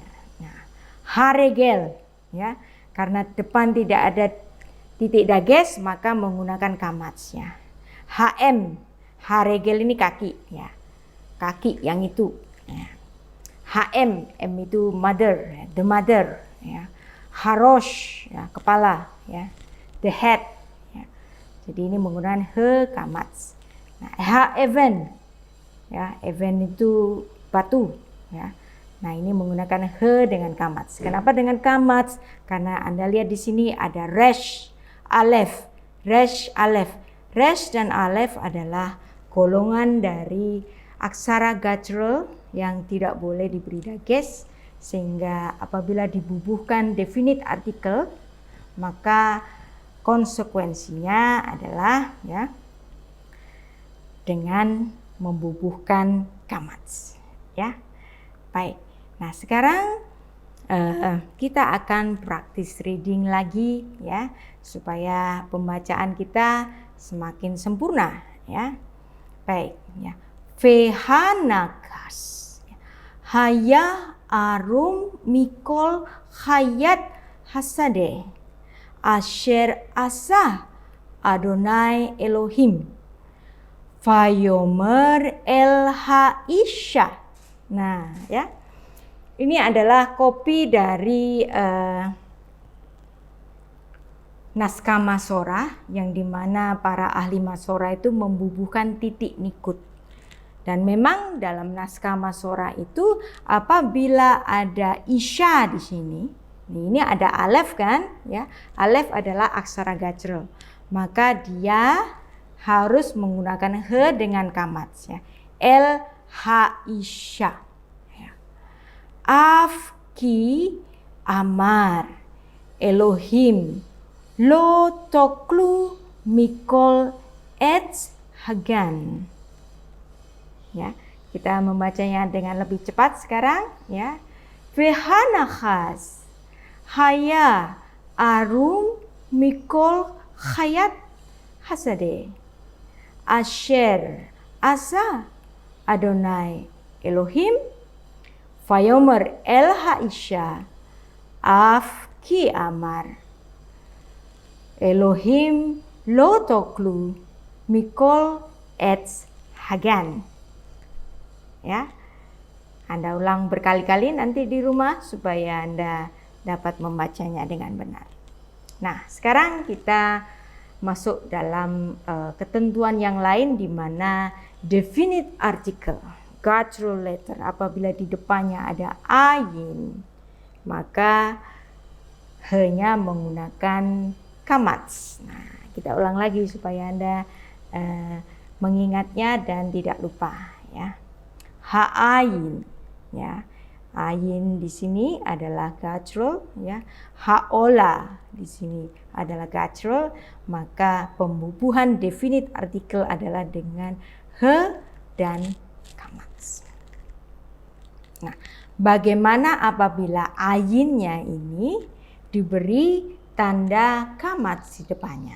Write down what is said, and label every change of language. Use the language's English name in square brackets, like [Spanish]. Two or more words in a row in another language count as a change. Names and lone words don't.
[Indonesian] Nah, haregel, ya, karena depan tidak ada titik dages maka menggunakan kamatsnya. HM, haregel ini kaki, ya, kaki yang itu. Ya. HM, M itu mother, ya, [English] the mother. [Indonesian] Ya. Harosh, ya, kepala, ya, [English] the head. [Indonesian] Ya. Jadi ini menggunakan he kamats. Nah, even, ya, even itu batu. Ya. Nah, ini menggunakan he dengan kamats. Kenapa dengan kamats? Karena Anda lihat di sini ada resh, alef, resh, alef. Resh dan alef adalah golongan dari aksara guttural yang tidak boleh diberi dages, sehingga apabila dibubuhkan definite artikel maka konsekuensinya adalah, ya, dengan membubuhkan kamats. Ya, baik. Nah, sekarang kita akan praktis reading lagi, ya, supaya pembacaan kita semakin sempurna, ya. Baik, ya. [Hebrew] והנחש היה ערום מכל חית השדה אשר עשה אדני אלהים ויאמר אל האשה. [Indonesian] Nah, ya. Ini adalah kopi dari naskah Masorah, yang dimana para ahli Masorah itu membubuhkan titik nikut. Dan memang dalam naskah Masorah itu apabila ada isya di sini, ini ada alef kan, ya. Alef adalah aksara guttural. Maka dia harus menggunakan he dengan kamats, ya. [Hebrew] אל האשה. אף כי אמר אלהים לא תאכלו מכל עץ הגן. [Indonesian] Ya, kita membacanya dengan lebih cepat sekarang, ya. [Hebrew] והנחש היה ערום מכל חית השדה אשר עשה אדני אלהים ויאמר אל האשה אף כי אמר אלהים לא תאכלו מכל עץ הגן. [Indonesian] Ya, Anda ulang berkali-kali nanti di rumah supaya Anda dapat membacanya dengan benar. Nah, sekarang kita masuk dalam ketentuan yang lain, di mana [English] definite article guttural letter [Indonesian] apabila di depannya ada ayin, maka he-nya menggunakan kamats. Nah, kita ulang lagi supaya Anda mengingatnya dan tidak lupa, ya. Ha-ayin, ya. Ayin di sini adalah guttural, ya. Ha-ola di sini adalah guttural, maka pembubuhan definite artikel adalah dengan he dan kamats. Nah, bagaimana apabila ayinnya ini diberi tanda kamats di depannya.